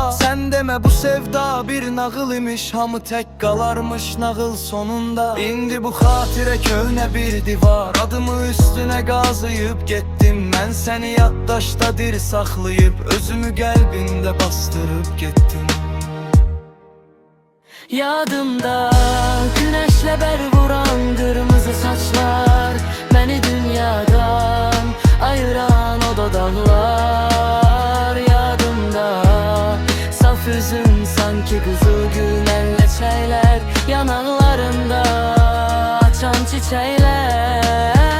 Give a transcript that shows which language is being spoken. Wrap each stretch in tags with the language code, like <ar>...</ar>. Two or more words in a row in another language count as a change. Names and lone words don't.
<az>Sən demə bu sevda bir nağıl imiş, hamı tək qalarmış nağıl sonunda. İndi bu xatirə köhnə bir divar, adımı üstünə qazıyıb getdim. Mən səni yaddaşda diri saxlayıb, özümü qəlbində bastırıb getdim.</az> <tr>Yadımda güneşle bel vuran kırmızı saçlar, beni dünyadan ayıran o dudaklar. Yadımda saf üzün sanki kızıl gül menleçeyler, yanaklarında açan çiçekler.</tr>